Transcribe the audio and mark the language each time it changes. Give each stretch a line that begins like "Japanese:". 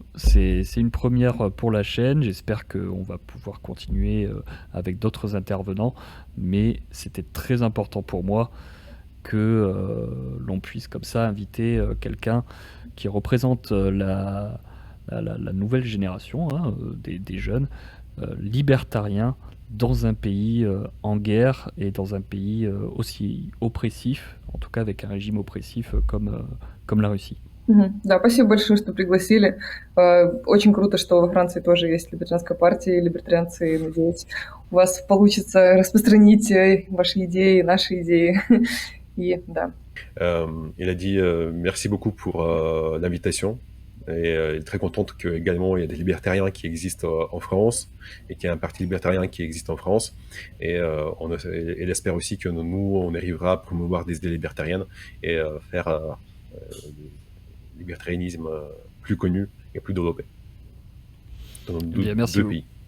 French: C'est une première pour la chaîne. J'espère qu'on va pouvoir continuer avec d'autres intervenants, mais c'était très important pour moi que l'on puisse comme ça inviter quelqu'un qui représente la nouvelle génération, hein, des jeunes libertariens dans un pays en guerre et dans un pays aussi oppressif, en tout cas avec un régime oppressif comme la Russie.
Russian: Да, спасибо большое, что пригласили. Очень круто, что во Франции тоже есть либертарианская партия, либертарианцы. Надеюсь, у вас получится распространить ваши идеи, наши идеи. И да.
French: Il a dit merci beaucoup pour l'invitation. Et il est très content qu'également il y a des libertariens qui existent en France et qu'il y a un parti libertarien qui existe en France. Et elle espère aussi que nous, on arrivera à promouvoir des idées libertariennes et faire le libertarianisme plus connu et plus développé dans deux pays.